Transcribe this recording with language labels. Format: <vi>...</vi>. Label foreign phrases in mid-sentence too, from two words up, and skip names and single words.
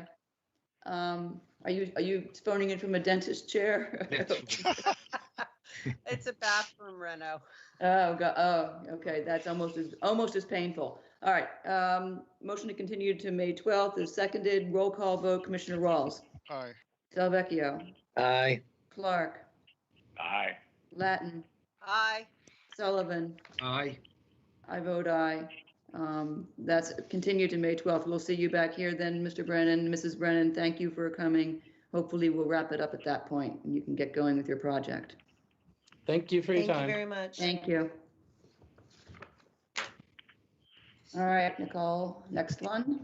<en>Are you phoning in from a dentist chair? It's a bathroom reno. Oh, God. Oh, okay. That's almost as painful. All right. Motion to continue to May 12th is seconded. Roll call vote. Commissioner Rawls. Aye. Delvecchio. Aye. Clark. Aye. Latin. Aye. Sullivan. Aye. I vote aye. That's continued to May 12th. We'll see you back here then, Mr. Brennan. Mrs. Brennan, thank you for coming. Hopefully we'll wrap it up at that point and you can get going with your project. Thank you for your time. Thank you very much. Thank you. All right, Nicole, next one.</en>